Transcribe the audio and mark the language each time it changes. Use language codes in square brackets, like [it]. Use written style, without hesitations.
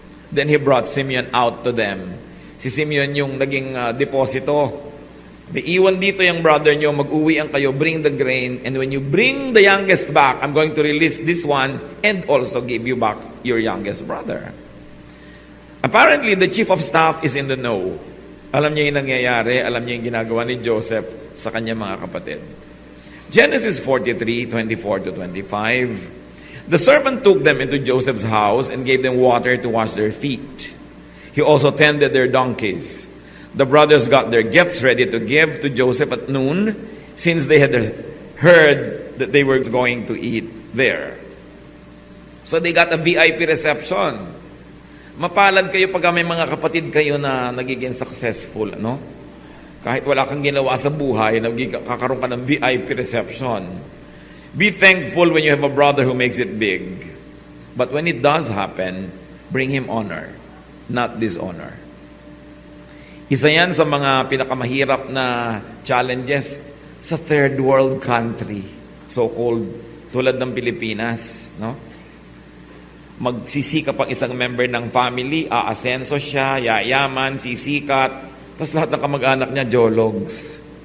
[en] Then he brought Simeon out to them. [tl] Si Simeon yung naging deposito. May iwan dito yung brother nyo, mag-uwi ang kayo, [en] bring the grain, and when you bring the youngest back, I'm going to release this one and also give you back your youngest brother. Apparently, the chief of staff is in the know. [tl] Alam niya yung nangyayari, alam niya yung ginagawa ni Joseph sa kanyang mga kapatid. [en] Genesis 43:24 to 25. The servant took them into Joseph's house and gave them water to wash their feet. He also tended their donkeys. The brothers got their gifts ready to give to Joseph at noon, since they had heard that they were going to eat there. So they got a VIP reception. [tl] Mapalad kayo pag may mga kapatid kayo na nagiging successful, no? Kahit wala kang ginawa sa buhay, kakaroon ka ng VIP reception. [en] Be thankful when you have a brother who makes it big. But when it does happen, bring him honor, not dishonor. [tl] Isa yan sa mga pinakamahirap na challenges sa [en] third world country, so-called, [tl] tulad ng Pilipinas, no? Magsisikap ang isang member ng family, aasenso siya, yayaman, sisikat, tapos lahat ng kamag-anak niya, jologs.